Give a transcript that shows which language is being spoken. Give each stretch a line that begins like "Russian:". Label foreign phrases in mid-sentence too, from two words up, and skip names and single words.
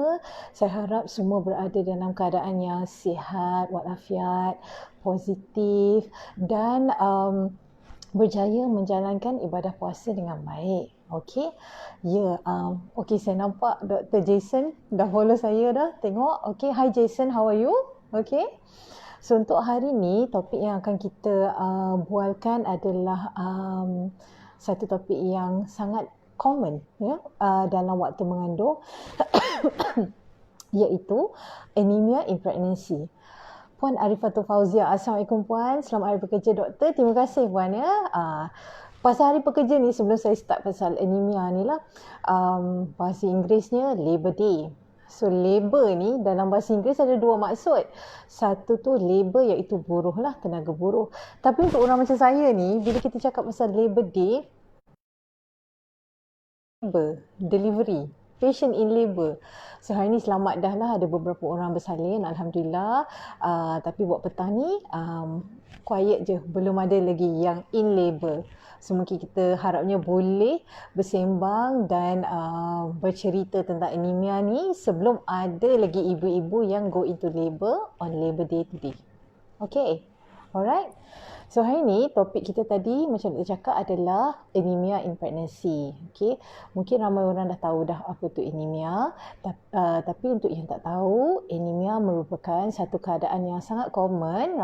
Malay: Saya harap semua berada dalam keadaan yang sihat, walafiat, positif dan berjaya menjalankan ibadah puasa dengan baik. Okey. Ya, okey, saya nampak Dr. Jason dah follow saya dah. Tengok. Okey,
English: hi Jason, how are you?
Malay: Okey. So untuk hari ni topik yang akan kita bualkan adalah satu topik yang sangat common ya dalam waktu mengandung iaitu
English: anemia in pregnancy.
Malay: Puan Arifatul Fauzia, Assalamualaikum Puan. Selamat Hari Pekerja Doktor. Terima kasih Puan ya. Pasal Hari Pekerja ni, sebelum saya start pasal anemia ni lah, bahasa Inggerisnya Labour Day. So labour ni dalam bahasa Inggeris ada dua maksud. Satu tu labour iaitu buruh lah, tenaga buruh. Tapi untuk orang macam saya ni, bila kita cakap pasal Labour Day,
English: labour, delivery, patient in labour.
Malay: So hari ni selamat dah lah, ada beberapa orang bersalin, Alhamdulillah. Tapi buat petang ni, quiet je, belum ada lagi yang
English: in labour.
Malay: So mungkin kita harapnya boleh bersembang dan bercerita tentang anemia ni sebelum ada lagi ibu-ibu yang
English: go into labour on Labour Day today. Okay, alright.
Malay: So hari ni topik kita tadi macam kita cakap adalah
English: anemia in pregnancy.
Malay: Okay, mungkin ramai orang dah tahu dah apa tu anemia. Tapi untuk yang tak tahu, anemia merupakan satu keadaan yang sangat common.